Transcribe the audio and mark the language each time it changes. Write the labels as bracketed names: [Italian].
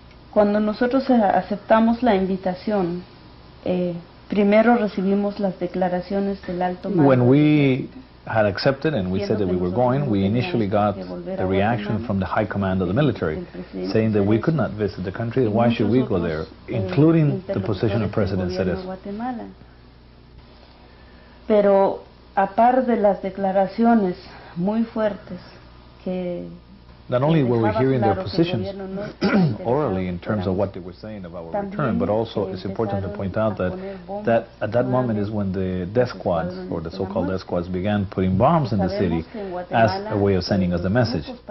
[Spanish] Cuando nosotros aceptamos la invitación, primero recibimos las declaraciones del alto mando. [English] When we had accepted and we said that we were going, we initially got a reaction from the high command of the military saying that we could not visit the country, and why should we go there, including the position of President Cerezo. [Spanish] Pero a par de las declaraciones muy fuertes que [English] not only were we hearing their positions orally in terms of what they were saying about our return, but also it's important to point out that at that moment is when the death squads, or the so-called death squads, began putting bombs in the city as a way of sending us the message.